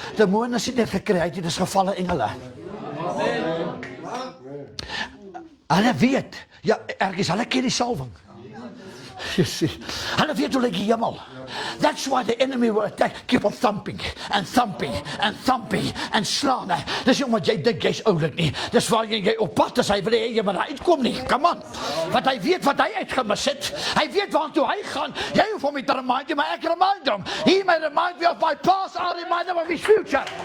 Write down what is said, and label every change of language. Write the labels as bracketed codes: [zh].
[af] Demone is nie net gekreë, dit is gevalle engele. Hulle weet, ja, ergens, hulle ken die salwing. Hulle weet hoe lyk die hemel. [en] That's why the enemy will attack, keep on thumping, and thumping, and thumping, and slaan. [af] Dis nie omdat jy dink jy's oulik nie. Dis waar jy op pad is, hy wil hê jy moet uitkom nie. [en] Come on. [af] Want hy weet wat hy uitgemis het. Hy weet waartoe hy gaan. Jy hoef hom nie te remind nie, maar ek remind hom. [en] He may remind me of my past, I'll remind him of his future.